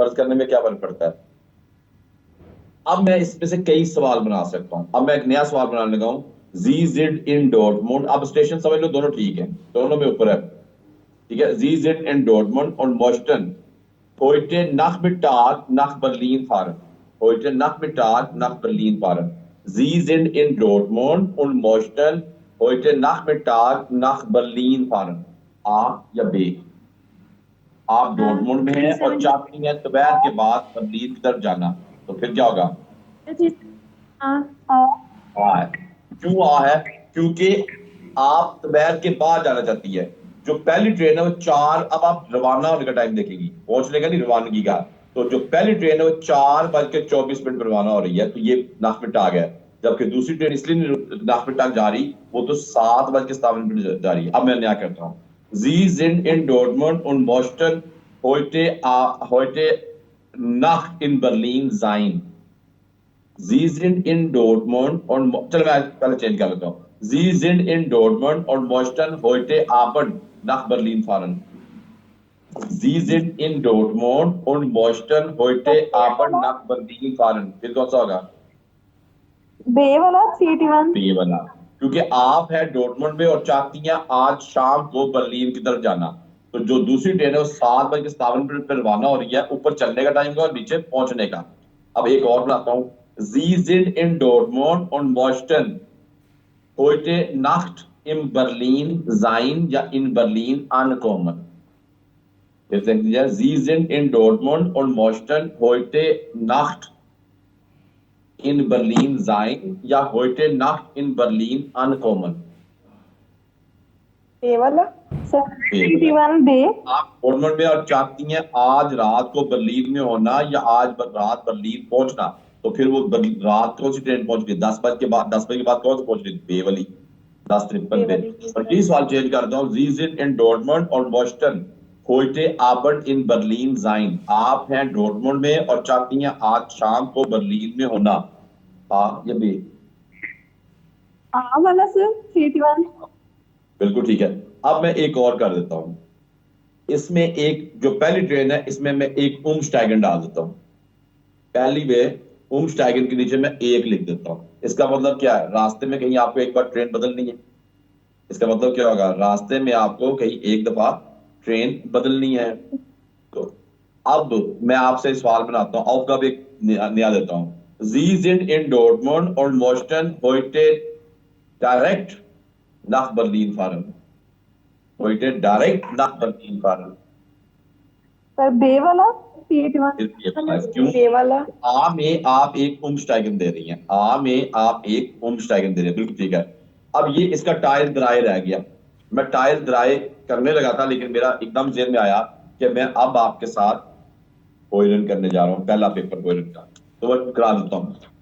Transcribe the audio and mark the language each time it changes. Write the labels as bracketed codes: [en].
[hi] फर्ज करने में क्या फर्क पड़ता है? अब मैं इसमें से कई सवाल बना सकता हूं। अब मैं एक नया सवाल बनाने लगा हूं, [de] जी जिड इन डॉर्टमुंड। [hi] अब स्टेशन समझ लो दोनों ठीक है, दोनों में ऊपर है। ठीक है, जी जिड इन डॉर्टमुंड और मॉस्टन [de] heute Nachmittag nach Berlin fahren. Heute Nachmittag nach Berlin fahren. Sie sind in Dortmund und möchten heute Nachmittag nach Berlin fahren. [hi] A या B? आप हाँ डोरमुंड में जी हैं और समझ। चाहती हैं दोपहर के बाद बर्लिन की तरफ जाना, तो फिर क्या होगा? जी। हाँ। आ है। क्यों आ है? क्योंकि आप दोपहर के बाद जाना चाहती है। जो पहली ट्रेन है वो चार, अब आप रवाना होने का टाइम देखेंगी, पहुंचने का नहीं, रवानगी का। तो जो पहली ट्रेन है वो 4:24 पर रवाना हो रही है, तो ये नाफमिट आ गया। जबकि दूसरी ट्रेन इसलिए नहीं नाफमिट जा रही, वो तो 7:57 जा रही है। अब मैं नया करता हूँ, [de] जी जिन इन डॉर्टमुंड und Boston heute Nacht in Berlin sein. Sie sind in Dortmund und [hi] चलो मैं पहले चेंज कर लेता हूँ। [de] Sie sind in Dortmund und möchten heute Abend nach Berlin fahren. Sie sind in Dortmund und möchten heute बे Abend [hi] वाला। [de] nach Berlin fahren. [hi] फिर कौन सा होगा? बे वाला CT1। बी वाला। क्योंकि आप है डॉर्टमुंड में और चाहती हैं आज शाम को बर्लिन की तरफ जाना। तो जो दूसरी ट्रेन है वो 7:57 पर रवाना हो रही है, ऊपर चलने का टाइम का और नीचे पहुंचने का। अब एक और बनाता हूँ, [de] Sie sind in Dortmund und möchten heute Nacht in Berlin sein या in Berlin ankommen. Jetzt denken Sie ja, Sie sind in Dortmund und möchten heute Nacht in Berlin sein या heute Nacht in Berlin ankommen. [hi] बे वाला sir बे 81 बे आप Dortmund में और चाहती हैं आज रात को बर्लिन में होना या आज रात बर्लिन पहुंचना, तो फिर वो रात कौन सी ट्रेन पहुंच गई? 10 बजे के बाद कौन सी पहुंच गई? बे वाली 10:53 पे। वाली। और ये सवाल चेंज करता हूँ, [de] Sie sind in Dortmund और Boston heute Abend in Berlin sein। [hi] आप हैं डॉर्टमुंड में और चाहती हैं आज शाम को बर्लिन में होना। हाँ या बे? आ वाला सर 81 बिल्कुल ठीक है। अब मैं एक और कर देता हूं, इसमें एक जो पहली ट्रेन है इसमें मैं एक उमस्टाइगन डाल देता हूं। पहली वे उमस्टाइगन के नीचे मैं एक लिख देता हूं। इसका मतलब क्या है? रास्ते में कहीं आपको एक बार ट्रेन बदलनी है। इसका मतलब क्या होगा? रास्ते में आपको कहीं एक दफा ट्रेन बदलनी है। तो अब मैं आपसे सवाल बनाता हूं, ऑफ का भी एक नया देता हूं। [de] Sie sind in Dortmund und möchten heute direkt nach Berlin fahren। heute direkt nach Berlin fahren। [hi] Sir बे वाला 81 क्यों? बे वाला आ में आप एक उमस्टाइगन दे रही हैं, आ में आप एक उमस्टाइगन दे रही हैं, बिल्कुल ठीक है। अब ये इसका टाइल द्राय रह गया। मैं टाइल द्राय करने लगा था लेकिन मेरा एकदम जेहन में आया कि मैं अब आपके साथ होयरन करने जा रहा हूँ, पहला पेपर होयरन का, तो मैं करा देता हूँ।